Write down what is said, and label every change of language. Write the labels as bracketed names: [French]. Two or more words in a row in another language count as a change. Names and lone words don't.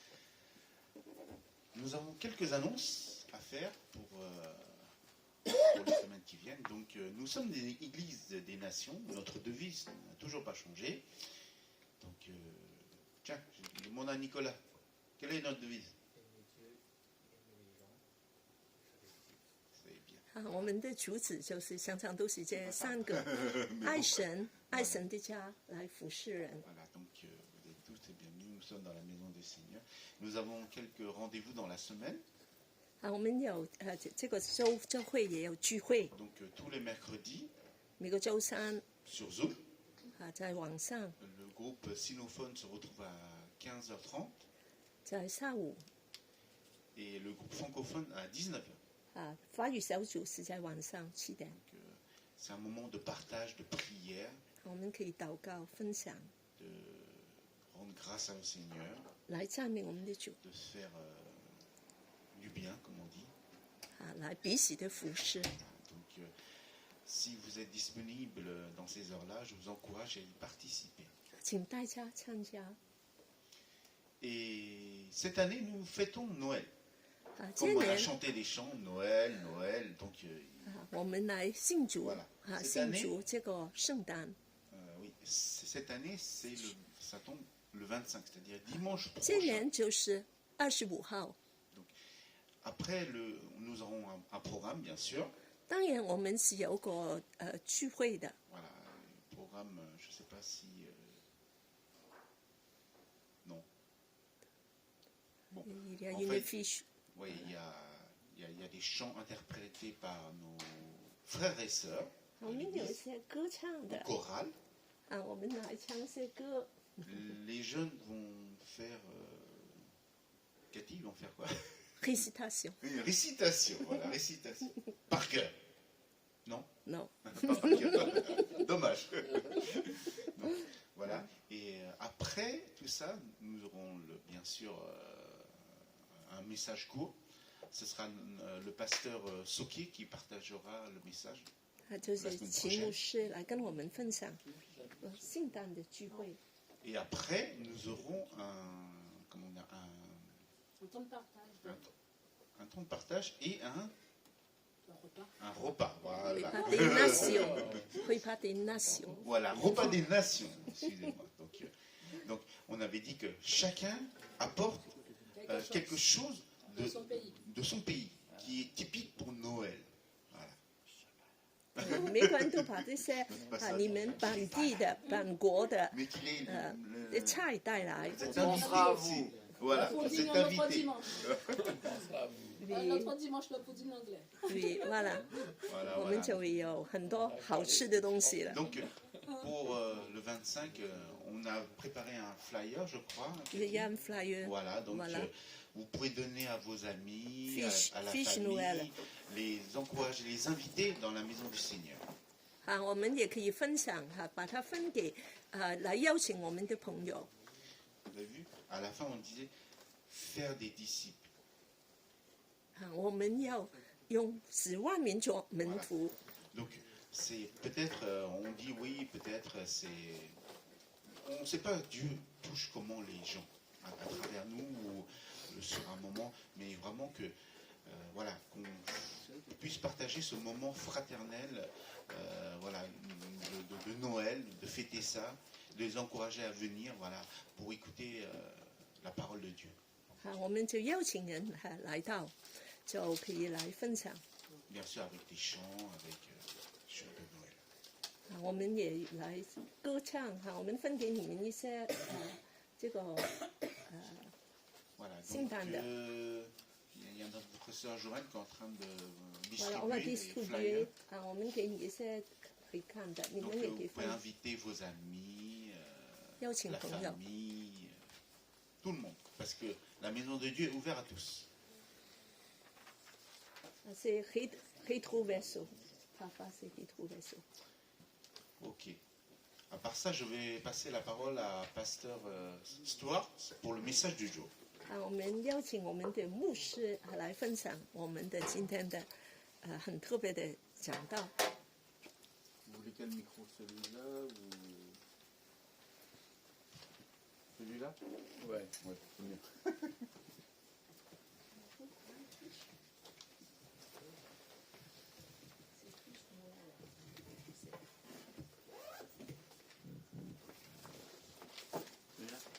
[French] Nous avons quelques annonces à faire pour les semaines qui viennent. Donc, nous sommes des églises des nations. Notre devise n'a toujours pas changé. Donc, tiens, je demande à Nicolas, quelle est notre devise? [Chinese] 我们的主旨就是常常都是这三个：爱神、爱神的家来服侍人。 [French] Voilà, donc vous êtes tous les bienvenus. Nous sommes dans la maison du Seigneur. Nous avons quelques rendez-vous dans la semaine. [Chinese] 我们有这个周会也有聚会， [French] Donc tous les mercredis [Chinese] 每个周三 [French] sur Zoom. [Chinese] 在网上， [French] Le groupe sinophone se retrouve à 15h30 [Chinese] 在下午 [French] et le groupe francophone à 19h. [Chinese] 法语小组是在晚上7点， [French] C'est un moment de partage, de prière, [Chinese] 我们可以祷告分享， [French] de rendre grâce au Seigneur, [Chinese] 来赞美我们的主， [French] de se faire du bien, comme on dit. [Chinese] 来彼此的服侍。 [French] Donc, si vous êtes disponible dans ces heures-là, je vous encourage à y participer. [Chinese] 请大家参加。 [French] Et cette année, nous fêtons Noël. [Chinese] 今 [French] Comme on a [Chinese] 年 [French] chanté les chants, Noël, Noël, donc [Chinese] 我们来庆祝 [French] Voilà. cette [Chinese] 庆 [French] année, [Chinese] 祝这个圣诞。 [French] oui, cette année, ça tombe le 25, c'est-à-dire dimanche [Chinese] 今 [French] prochain. [Chinese] 年就是25号。 [French] Après, nous aurons un programme, bien sûr. [Chinese] 当然，我们是有个聚会的， [French] Voilà, un programme, je ne sais pas si... non. Bon, il y a en une fait, fiche， oui, il y a des chants interprétés par nos frères et sœurs, [Chinese] 我们有一些歌唱的 [French] chorales. [Chinese] 我们来唱一些歌。 [French] Les jeunes vont faire... Cathy, ils vont faire quoi? récitation Une récitation, voilà, récitation. Par cœur. Non? non， Pas par cœur. Dommage. Non. Voilà. Et après tout ça, nous aurons bien sûr un message court. Ce sera le pasteur Sokier qui partagera le message. [Chinese] 就是秦牧师来跟我们分享圣诞的聚会。 [French] Et après, nous aurons comment dire, Un temps de partage. un temps de partage et Un repas. un repas. Voilà. repas des nations，repas des nations。 Voilà, repas des nations, excusez-moi. Donc, on avait dit que chacun apporte quelque chose De son pays. de son pays, qui est typique pour Noël. Voilà. [Chinese] 每个人都把这些你们本地的、本国的 [French] Mais qu'il est [Chinese] 的菜带来。 [French] vous êtes invité aussi. Voilà, vous êtes Pudding, notre invité. dimanche. Notre dimanche, le pudding anglais. oui voilà， Voilà, [Chinese] 我们 [French] voilà. [Chinese] 就会有很多好吃的东西了。 [French] Donc, pour le 25, on a préparé un flyer, je crois. il y a un flyer， Voilà, donc Voilà. vous pouvez donner à vos amis, Fiche- à la fiche famille, Noël. les encourager, les inviter dans la maison du Seigneur. [Chinese] 我们也可以分享把它分给来邀请我们的朋友。 [French] Vous avez vu? À la fin, on disait faire des disciples. [Chinese] 我们要用10万民做门徒。 [French] Donc, c'est peut-être, on dit oui, peut-être, c'est. On ne sait pas, Dieu touche comment les gens, à travers nous, ou sur un moment, mais vraiment que, voilà, qu'on puisse partager ce moment fraternel, voilà, de Noël, de fêter ça, de les encourager à venir, voilà, pour écouter la parole de Dieu. [Chinese] 我们就邀请人来到，就可以来分享。 [French] Bien sûr, avec des chants, avec chants de Noël. [Chinese] 我们也来歌唱我们分给你们一些这个 [French] Voilà, donc Sintanda. il y a notre professeur Joël qui est en train de [Chinese] voilà，我们 [French] distribuer des distribuer flyers. [Chinese] 我们给你一些可以看的，你 [French] Donc [Chinese] 们也可 [French] vous [Chinese] 以 [French] pouvez [Chinese] 分 [French] inviter vos amis, [Chinese] 邀请 [French] la [Chinese] 朋友。 [French] famille, tout le monde. Parce que la maison de Dieu est ouverte à tous. c'est retrouver ça，parfois c'est retrouver ça。 Ok. À part ça, je vais passer la parole à Pasteur Stuart pour le message du jour. [Chinese] 我们邀请我们的牧师来分享我们的今天的很特别的讲道。 [French] Vous voulez quel micro? Celui-là ou celui-là? Ouais, c'est mieux. Celui-là?